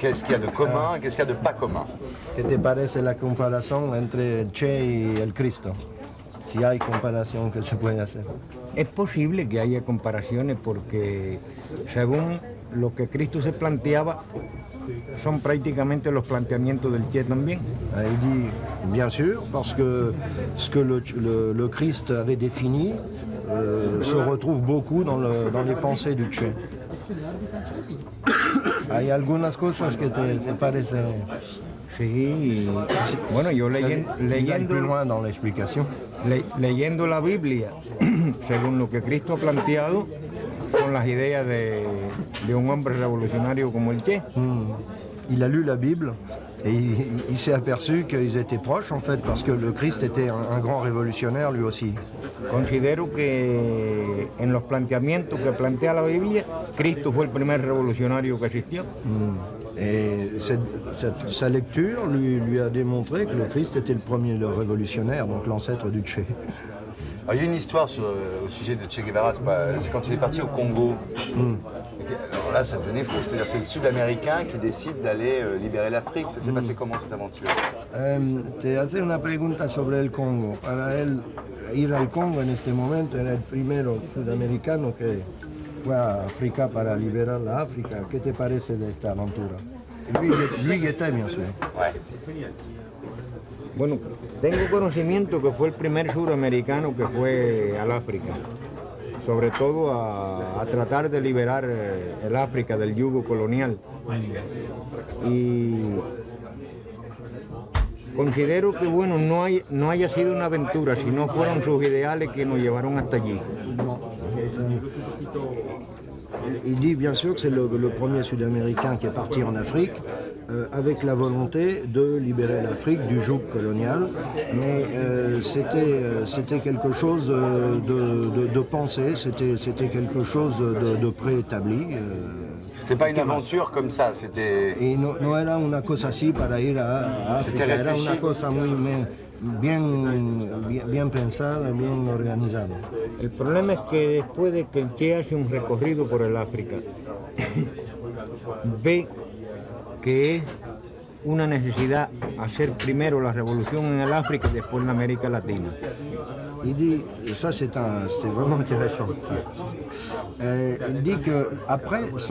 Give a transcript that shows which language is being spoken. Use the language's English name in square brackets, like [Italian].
[French] Qu'est-ce qu'il y a de commun, qu'est-ce qu'il y a de pas commun? [Spanish] ¿Qué te parece la comparación entre Che y el Cristo? Si hay comparación que se puede hacer. Es posible que haya comparaciones porque según lo que Cristo se planteaba, son prácticamente los planteamientos del Che también. [French] Il dit, bien sûr, parce que ce que le Christ avait défini se retrouve beaucoup dans les pensées du Che. [Spanish] ¿Hay algunas cosas que te parecen? Sí, bueno, yo [French] Plus loin dans l'explication. [Spanish] leyendo la Biblia, según lo que Cristo ha planteado, con las ideas de un hombre revolucionario como el Che. [French] Il a lu la Bible et il s'est aperçu qu'ils étaient proches en fait parce que le Christ était un grand révolutionnaire lui aussi. [Spanish] Considero que en los planteamientos que plantea la Biblia, Cristo fue el primer revolucionario que existió. [French] Et sa lecture lui a démontré que le Christ était le premier révolutionnaire, donc l'ancêtre du Che. Alors, il y a une histoire au sujet de Che Guevara, c'est quand il est parti au Congo. Alors là, ça devenait fou, c'est-à-dire c'est le Sud-Américain qui décide d'aller libérer l'Afrique. Ça s'est passé comment cette aventure? [Spanish] Te hace una pregunta sobre el Congo. Para él, ir al Congo en este momento era el primero sudamericano que fue a África para liberar la África. ¿Qué te parece de esta aventura? [French] Lui y était, bien sûr. Ouais. [Spanish] Bueno, tengo conocimiento que fue el primer suramericano que fue al África, sobre todo a tratar de liberar el África del yugo colonial. Y considero que bueno, no haya sido una aventura, sino fueron sus ideales que nos llevaron hasta allí. [French] Il dit bien sûr que c'est le premier Sud-Américain qui est parti en Afrique avec la volonté de libérer l'Afrique du joug colonial, mais c'était quelque chose de pensé, c'était quelque chose de préétabli. C'était pas une aventure comme ça, c'était... [Spanish] Y no era una cosa así para ir a África, era una cosa muy bien pensada, bien organizada. El problema es que después de que el Che hace un recorrido por el África, ve que es una necesidad hacer primero la revolución en el África y después en América Latina. [French] Il dit, ça c'est vraiment intéressant. Il dit qu'après